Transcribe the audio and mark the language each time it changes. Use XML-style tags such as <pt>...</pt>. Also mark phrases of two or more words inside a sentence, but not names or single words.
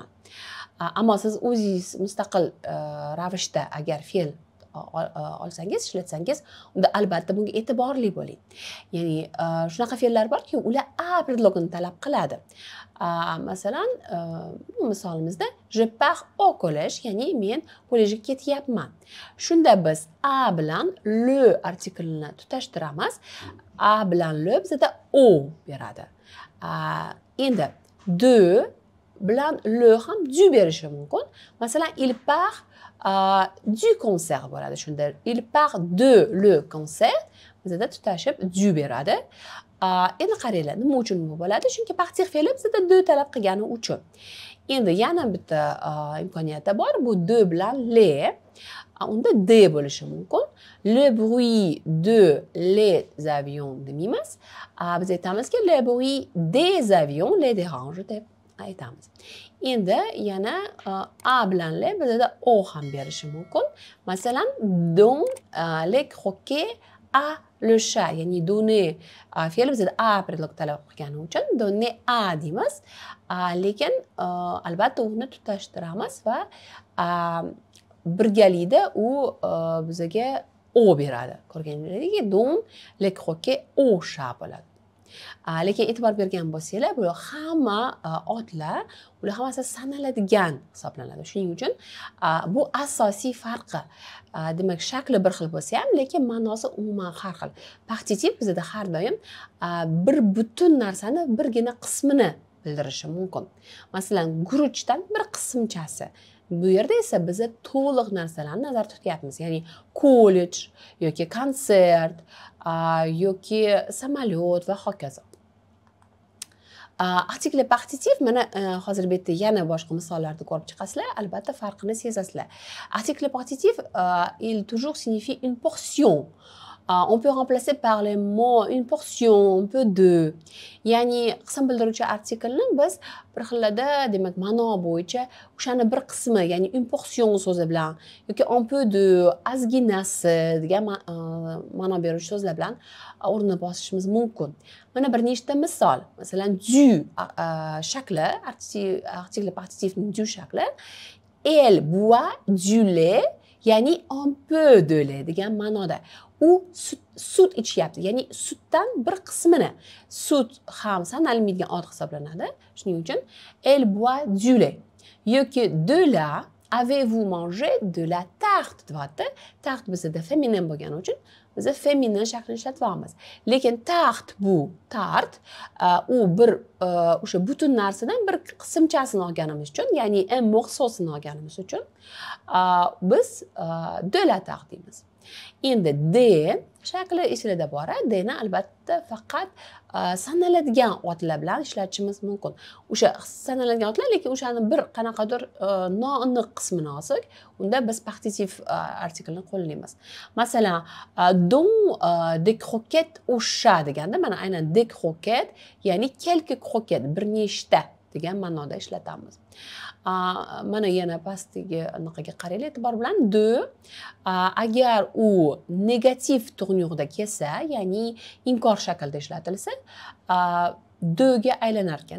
<uz>Ammo siz o'zingiz mustaqil ravishda agar fe'l olsangiz, ishlatsangiz, unda albatta bunga e'tiborli bo'ling. Ya'ni shunaqa fe'llar borki, ular a predlogini talab qiladi. Masalan, misolimizda</uz> <fr>je pars au collège,</fr> <uz>ya'ni men kollejga ketyapman. Shunda biz a bilan le artiklini tutashtiramiz. A bilan le bizda o beradi. Endi de bilan le ham du berishi mumkin. Masalan,</uz> <fr>il part du concert</fr> <uz>bo'ladi. Shunda</uz> <fr>il part de le concert</fr> <uz>bizda tutashib du beradi. Endi qaranglar, nima uchun bu bo'ladi? Chunki partir fe'li bizda de talab qilgani uchun. Endi yana bitta imkoniyat bor, bu de bilan le. unda de bo'lishi mumkin.</uz> <fr>Le bruit de les avions</fr> <uz>demaymiz. Biz aytamizki</uz> <fr>le bruit des avions les dérange</fr> <uz>deb aytamiz. Endi yana a bilan le bizda o ham berishi mumkin. Masalan,</uz> <fr>don les croquets à le chat,</fr> <uz>ya'ni donner fe'li bizda a predlog talab qilgani uchun</uz> <fr>donner a</fr> <uz>deymiz. Lekin albatta uni tutashtiramiz va birgalikda u bizga o beradi. Ko'rganingizdek,</uz> <fr>don les croquets au chat</fr> <uz>bo'ladi. Lekin e'tibor bergan bo'lsanglar, bu hamma otlar, ular hammasi sanaladigan hisoblanadi. Shuning uchun bu asosiy farqi. Demak, shakli bir xil bo'lsa ham, lekin ma'nosi umuman har xil. Partitiv bizda har doim bir butun narsani birgina qismini bildirishi mumkin. Masalan, guruchdan bir qismchasi. Bu yerda esa biz to'liq narsalarni nazarda tutyapmiz. Ya'ni kollej yoki konsert yoki samolyot va hokazo.</uz> <fr>Article partitif,</fr> <uz>mana hozir bu yerda yana boshqa misollarni ko'rib chiqasizlar, albatta farqini sezasizlar.</uz> <fr>Article partitif, il toujours signifie une portion. On peut remplacer par les mots une portion, un peu de.</fr> <uz>Ya'ni qism bildiruvchi artiklni biz bir xilda, demak, ma'no bo'yicha o'shani bir qismi, ya'ni</uz> <fr>une portion</fr> <uz>so'zi bilan yoki</uz> <fr>un peu de,</fr> <uz>ozginasi degan ma'no beruvchi so'zlar bilan o'rnini bosishimiz mumkin. Mana bir nechta misol. Masalan, du shakli,</uz> <fr>article partitifning</fr> <uz>du shakli.</uz> <fr>Elle boit du lait, ya'ni un peu de lait</fr> <uz>degan ma'noda. U sut ichyapti, ya'ni sutdan bir qismini. Sut ham sanalmaydigan ot hisoblanadi. Shuning uchun</uz> <fr>elle boit du lait. Yoki de la, avez-vous mangé de la tarte</fr> <uz>deyapti. Tarte bizda feminin bo'lgani uchun biz feminin shaklini ishlatyapmiz. Lekin tart bu tart, u bir o'sha butun narsadan bir qismchasini olganimiz uchun, ya'ni</uz> <fr>un morceausini</fr> <uz>olganimiz uchun biz</uz> <fr>de la tarte</fr> <uz>deymiz. Endi de shakli ichida bor. Dni albatta faqat sanaladigan otlar bilan ishlatishimiz mumkin. O'sha sanaladigan otlar, lekin o'shani bir qanaqadir noaniq qismini olsak, unda biz partitif artiklni qo'llaymiz. Masalan,</uz> <fr>don des croquettes au chat</fr> <uz>deganda, mana aynan</uz> <fr>des croquettes, ya'ni quelques croquettes,</fr> <uz>bir nechta degan ma'noda ishlatamiz. Mana yana pastdagi anaqaga qaranglar e'tibor bilan. De agar u negativ to'g'nyoqda kelsa, ya'ni inkor shaklda ishlatilsa, de ga aylanar ekan.</uz>